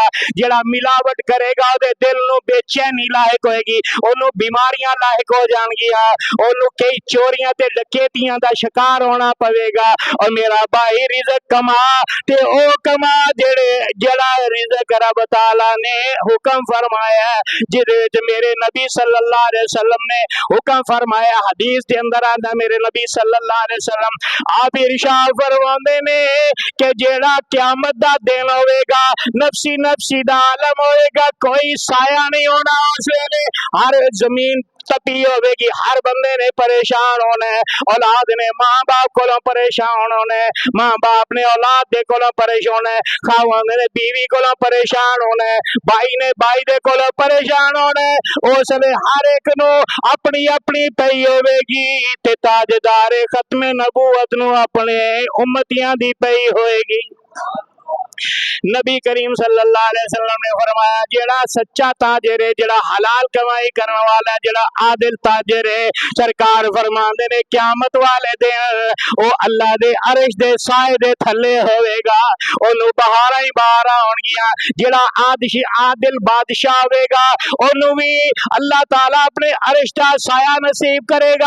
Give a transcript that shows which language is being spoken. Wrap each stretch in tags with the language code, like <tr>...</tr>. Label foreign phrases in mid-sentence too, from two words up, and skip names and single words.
<pa>جیہڑا ملاوٹ کرے گا اوہدے دل نوں بےچینی لائق ہووے گی، اوہنوں بیماریاں لائق ہو جانگیاں. ہونگیاں، اوہنوں کئی چوریاں تے ڈکیتیاں دا شکار ہونا پووے گا. اور میرا بھائی رزق کما تے او کما جیہڑا رزق رب تعالیٰ نے حکم فرمایا، جیدے وچ میرے نبی</pa> <ar>صلی اللہ علیہ وسلم</ar> <pa>نے حکم فرمایا. حدیث کے اندر آندا میرے نبی</pa> <ar>صلی اللہ علیہ وسلم</ar> <pa>آپ ارشاد فرماندے نے کہ جیہڑا قیامت دا دن ہووے گا، نفسی نفسی دا عالم ہووے گا، کوئی سایہ نہیں ہونا اس ویلے. ہر زمین تپی ہوگی، ہر بندے نے پریشان ہونا ہے. اولاد نے ماں باپ کو پریشان ہونا ہے، ماں باپ نے اولاد دے کو پریشان ہونا ہے، خاوند نے بیوی کو پریشان ہونا ہے، بھائی نے بھائی دے کو پریشان ہونا ہے. اس وے ہر اک نوں اپنی اپنی پئی ہوگی تے تاجدار ختم نبوت نوں اپنے امتیاں دی پئی ہووے گی. نبی کریم</pa> <ar>صلی اللہ علیہ وسلم</ar> <pa>نے فرمایا جیہڑا سچا تاجر ہے، جیہڑا حلال کمائی کرنے والا ہے، جیہڑا عادل تاجر ہے، سرکار فرماتے نے قیامت والے دن او اللہ دے عرش دے سائے دے تھلے ہووے گا، اوہنوں بہاراں ہی بہاراں ہونگیاں. جیہڑا عادل بادشاہ ہووے گا اوہنوں بھی اللہ تعالیٰ اپنے عرش دا سایہ نصیب کرے گا.</pa>